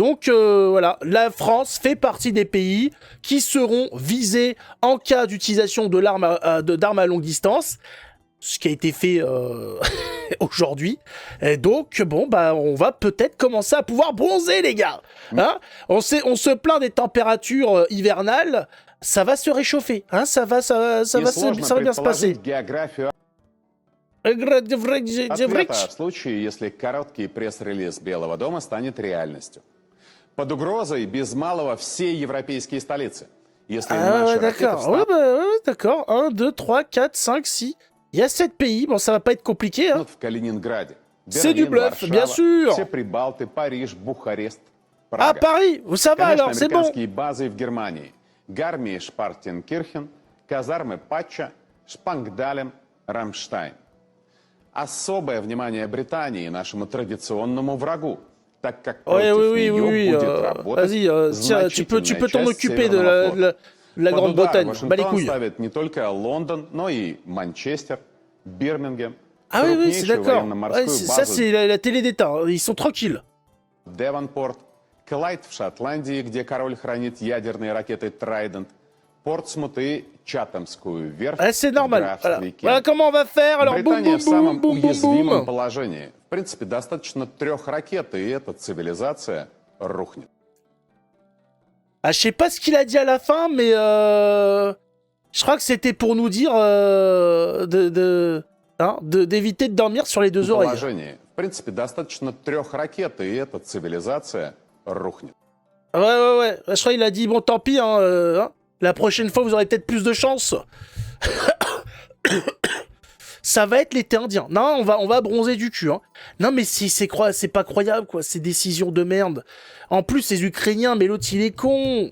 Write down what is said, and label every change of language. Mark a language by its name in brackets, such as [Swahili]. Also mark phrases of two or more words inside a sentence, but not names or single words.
[French] Donc voilà, la France fait partie des pays qui seront visés en cas d'utilisation d'armes à longue distance, ce qui a été fait aujourd'hui. Et donc bon bah on va peut-être commencer à pouvoir bronzer les gars. Hein, on se plaint des températures hivernales, ça va se réchauffer. Hein, ça va bien se passer. [Russian] Ответа в случае, если короткий пресс-релиз Белого дома станет реальностью. Под угрозой без малого все европейские столицы. Если наши ракеты [French] d'accord. 1, 2, 3, 4, 5, 6. Il y a 7 pays. Bon, ça va pas être compliqué. Hein. [Russian] в Калининграде. [French] C'est du bluff, bien sûr. [Russian] Все Прибалты, Париж, Бухарест, Ah, Прага. [French] Paris, ça va alors, c'est bon. [Russian] Американские базы в Германии. Гармии Шпартенкирхен, казармы Патча, Шпангдалем, Рамштайн. Особое внимание Британии, нашему традиционному врагу, так как против нее будет работать значительная [French] tu peux t'en [Russian] часть [French] occuper de [Russian] Северного флота. [French] la [Russian] Под удар [French] Grande-Bretagne. Bah les [Russian] Вашингтон [French] couilles. [Russian] ставит не только Лондон, но и Манчестер, Бирмингем, [French] Ah oui, c'est [Russian] крупнейшую [French] d'accord. [Russian] военно-морскую [French] Ça, [Russian] базу [French] c'est la télé d'État. Ils sont tranquilles. [Russian] Девонпорт, Клайд в Шотландии, где король хранит ядерные ракеты «Трайдент», Портсмут и Чатамскую верфь [French] Ah, c'est [Russian] в [French] normal. [Russian] графстве [French] Voilà. [Russian] Кент. [French] Voilà comment on va faire. Alors, boum, [Russian] Британия [French] boum, [Russian] в самом [French] boum, boum, boum, [Russian] уязвимом [French] boum. [Russian] положении. В принципе, достаточно 3 ракет, и эта цивилизация рухнет. [French] Ah, je sais pas ce qu'il a dit à la fin, mais je crois que c'était pour nous dire d'éviter de dormir sur les deux oreilles. [Russian] Положении. В принципе, достаточно 3 ракет, и эта цивилизация рухнет. [French] Ouais. Je crois qu'il a dit, bon, tant pis, la prochaine fois, vous aurez peut-être plus de chance. Ça va être l'été indien. Non, on va bronzer du cul. Hein. Non, mais c'est pas croyable, quoi. Ces décisions de merde. En plus, ces Ukrainiens, mais l'autre, il est con.